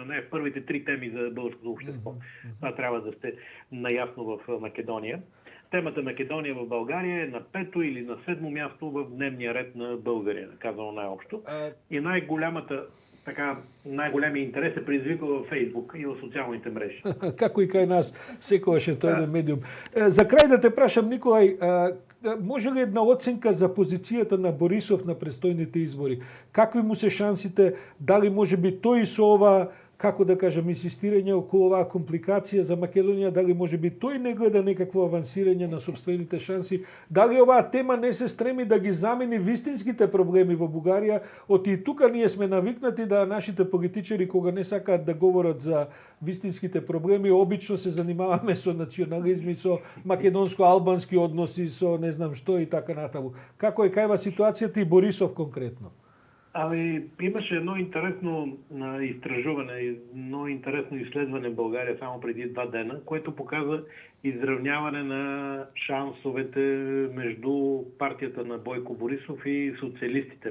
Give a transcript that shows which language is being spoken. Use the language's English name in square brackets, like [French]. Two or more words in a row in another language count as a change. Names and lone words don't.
[Bulgarian] Не е в първите 3 теми за българското общество. Това трябва да сте наясно в Македония. Темата Македония в България е на 5-то или на 7-мо място в дневния ред на българина, казано най-общо. И най-големия интерес се предизвиква във Фейсбук и в социалните мрежи. [Macedonian] Како и кај нас, секогаш е тој еден медиум. За крај да те прашам, Николај, може ли една оценка за позицијата на Борисов на престојните избори? Какви му се шансите? Дали може би тој со ова, како да кажам, инсистирање околу оваа компликација за Македонија, дали може би тој не гледа некакво авансирање на собствените шанси? Дали оваа тема не се стреми да ги замени вистинските проблеми во Бугарија? Оти и тука ние сме навикнати да нашите политичари, кога не сакаат да говорат за вистинските проблеми, обично се занимаваме со национализми, со македонско-албански односи, со не знам што и така натаму. Како е кајва ситуацијата и Борисов конкретно? [Bulgarian] Ами, имаше едно интересно изтражуване, едно интересно изследване в България само преди 2 дена, което показа изравняване на шансовете между партията на Бойко Борисов и социалистите.